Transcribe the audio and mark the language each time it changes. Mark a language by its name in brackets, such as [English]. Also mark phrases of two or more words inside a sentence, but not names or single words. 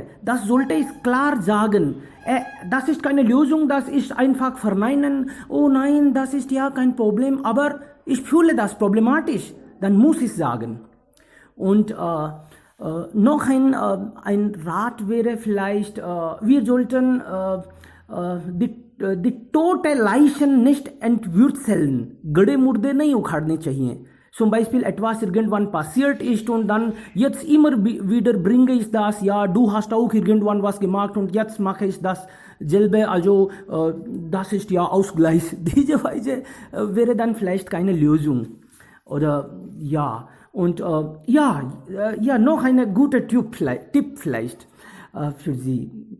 [German] Das sollte ich klar sagen. Das ist keine Lösung, dass ich einfach verneinen, oh nein, das ist ja kein Problem, aber ich fühle das problematisch. Dann muss ich sagen. Und noch ein Rat wäre vielleicht, wir sollten die tote Leichen nicht entwurzeln. [Hindi] गड़े मुर्दे नहीं उखाड़ने चाहिए. [German] Zum Beispiel etwas irgendwann passiert ist und dann jetzt immer wieder bringe ich das, ja, du hast auch irgendwann was gemacht und jetzt mache ich das selbe, also das ist ja Ausgleich. Diese Weise wäre dann vielleicht keine Lösung. Oder ja, und noch eine gute Tipp vielleicht für Sie.